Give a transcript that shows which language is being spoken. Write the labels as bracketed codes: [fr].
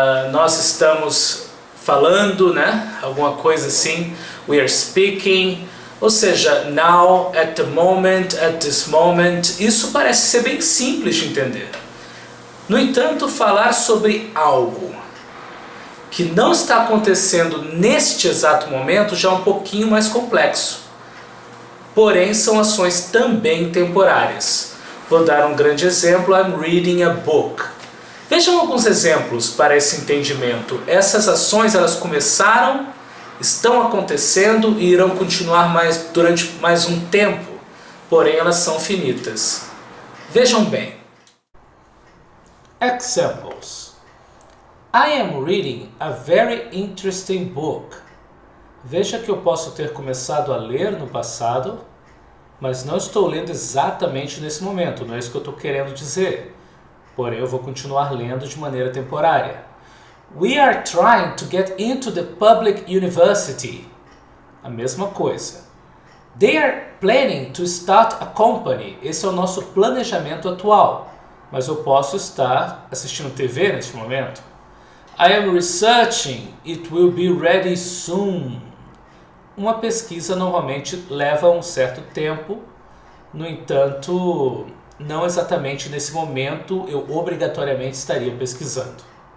[pt] Nós estamos falando, né? Alguma coisa assim. [en] We are speaking. [pt] Ou seja, [en] now, at the moment, at this moment. [pt] Isso parece ser bem simples de entender. No entanto, falar sobre algo que não está acontecendo neste exato momento já é um pouquinho mais complexo. Porém, são ações também temporárias. Vou dar um grande exemplo. [en] I'm reading a book. [pt] Vejam alguns exemplos para esse entendimento. Essas ações elas começaram, estão acontecendo e irão continuar durante mais um tempo. Porém, elas são finitas. Vejam bem. Examples. [en] I am reading a very interesting book. [pt] Veja que eu posso ter começado a ler no passado, mas não estou lendo exatamente nesse momento, não é isso que eu estou querendo dizer. Porém, eu vou continuar lendo de maneira temporária. [en] We are trying to get into the public university. [pt] A mesma coisa. [en] They are planning to start a company. [pt] Esse é o nosso planejamento atual, mas eu posso estar assistindo TV neste momento. [en] I am researching. It will be ready soon. [pt] Uma pesquisa normalmente leva um certo tempo, no entanto, não exatamente nesse momento eu obrigatoriamente estaria pesquisando.